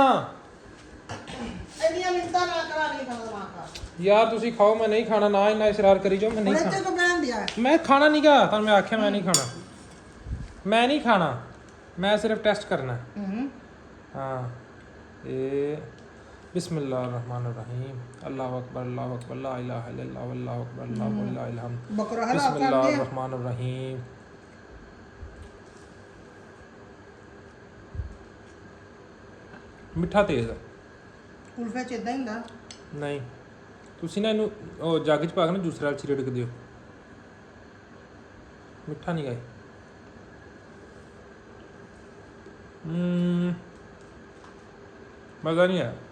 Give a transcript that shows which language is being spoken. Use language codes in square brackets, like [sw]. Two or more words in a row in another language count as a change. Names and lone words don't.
[pa] ਇੰਨੀਆਂ ਮਿੰਟਾਂ ਨਾ ਕਰਾ, ਨਹੀਂ ਖਾਣਾ ਨਾ ਖਾ। ਯਾਰ ਤੁਸੀਂ ਖਾਓ, ਮੈਂ ਨਹੀਂ ਖਾਣਾ। ਨਾ ਇੰਨਾ ਇਸਰਾਰ ਕਰੀ ਜਾਓ, ਮੈਂ ਨਹੀਂ ਇੱਥੇ ਖਾਣਾ। ਕੋ ਬਹਿਣ ਦਿਆ? ਮੈਂ ਖਾਣਾ ਨਹੀਂ ਗਾ, ਤੁਹਾਨੂੰ ਮੈਂ ਆਖਿਆ ਮੈਂ ਨਹੀਂ ਖਾਣਾ। ਮੈਂ ਨਹੀਂ ਖਾਣਾ, ਮੈਂ ਸਿਰਫ ਟੈਸਟ ਕਰਨਾ। ਹਾਂ, ਇਹ ਬਿਸमिल्लाहिर्रहमानिर्रहीम, [ar] الله أكبر لا إله إلا الله والله أكبر الله لا إله إلا الله. [pa] ਬਕਰਾ ਹਲਾ ਕਰ ਦੇ। [ar] बिस्मिल्लाहिर्रहमानिर्रहीम। [pa] ਮਿੱਠਾ ਤੇਜ਼ ਆ। ਕੁਲਫੇ ਚ ਇਦਾਂ ਹੀ ਹੁੰਦਾ? ਨਹੀਂ, ਤੁਸੀਂ ਨਾ ਇਹਨੂੰ ਉਹ ਜੱਗ ਚ ਪਾ ਕੇ ਨਾ ਜੂਸਰ ਵਾਲੀ ਛਿੜਕ ਦਿਓ। ਮਿੱਠਾ ਨਹੀਂ ਗਾਏ। ਮਜ਼ਾ ਨਹੀਂ ਆਇਆ।